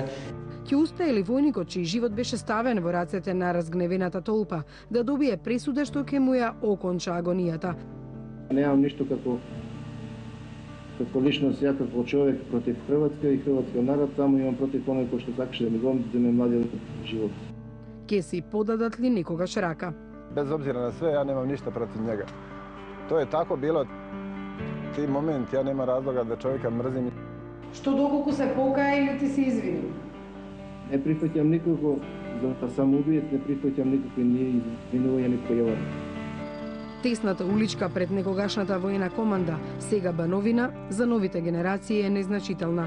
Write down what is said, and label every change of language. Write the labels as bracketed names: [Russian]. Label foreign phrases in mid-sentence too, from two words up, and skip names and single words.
[Macedonian] Ќе успее ли војникот, чиј живот беше ставен во рацете на разгневената толпа, да добие пресуда што ќе му ја оконча агонијата? Немам ништо како личност, ја како човек против Хрватска и хрватскиот народ, само имам против оној кој што сакаше да ми го земе младиот живот. Ке си подадат ли никогаш рака? [Croatian] Bez obzira na sve, ja nemam ništa protiv njega. To je tako bilo, ti moment, ja nema razloga da čovjeka mrzim. [Macedonian] Што доколку се покаја или ти се извини? Не прифаќам никого за самоубиец, не прифаќам никакви ни извинувања, ни појавања. Тесната уличка пред некогашната воена команда, сега Бановина, за новите генерации е незначителна.